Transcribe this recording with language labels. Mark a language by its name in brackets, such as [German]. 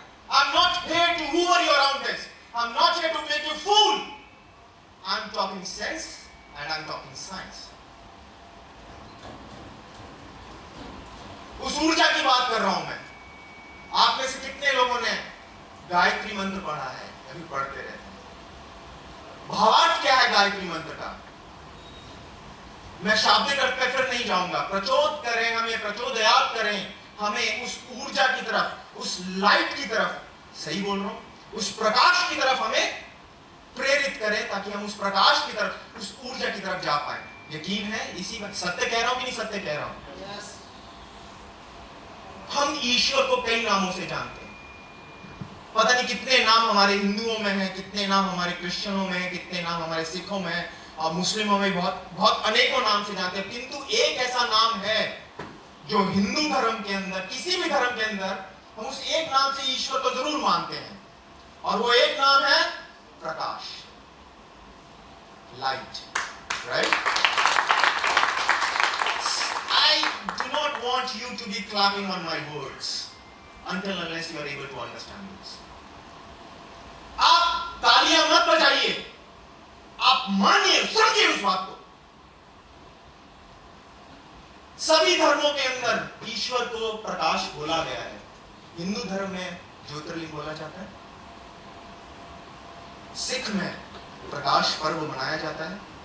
[English] I'm not here to hoover you around this. I'm not here to make you fool. I'm talking sense and I'm talking science. [Hindi] उस ऊर्जा की बात कर रहा हूं मैं। आप में से कितने लोगों ने गायत्री मंत्र पढ़ा है? अभी पढ़ते रहते हैं। भावार्थ क्या है गायत्री मंत्र का? मैं शाब्दिक अर्थ पे फिर नहीं जाऊंगा। प्रचोद करें, हमें प्रचोदयात करें, हमें उस ऊर्जा की तरफ, उस लाइट की तरफ, सही बोल रहा हूं, उस प्रकाश की तरफ हमें प्रेरित करें ताकि हम उस प्रकाश की तरफ, उस ऊर्जा की तरफ जा पाए। यकीन है इसी में सत्य कह रहा हूं कि नहीं सत्य कह रहा हूं? हम ईश्वर को कई नामों से जानते हैं। पता नहीं कितने नाम हमारे हिंदुओं में हैं, कितने नाम हमारे क्रिश्चियनों में हैं, कितने नाम हमारे सिखों में हैं, और मुस्लिमों में बहुत बहुत अनेकों नाम से जानते हैं। किंतु एक ऐसा नाम है जो हिंदू धर्म के अंदर, किसी भी धर्म के अंदर, हम उस एक नाम से ईश्वर को जरूर मानते हैं, और वो एक नाम है प्रकाश, light, right? [English] I do not want you to be clapping on my words until unless you are able to understand this. [Hindi] आप तालियां मत बजाइए, आप मानिए, समझिए उस बात को। सभी धर्मों के अंदर ईश्वर को प्रकाश बोला गया है। हिंदू धर्म में ज्योतिर्लिंग बोला जाता है, सिख में प्रकाश पर्व मनाया जाता है।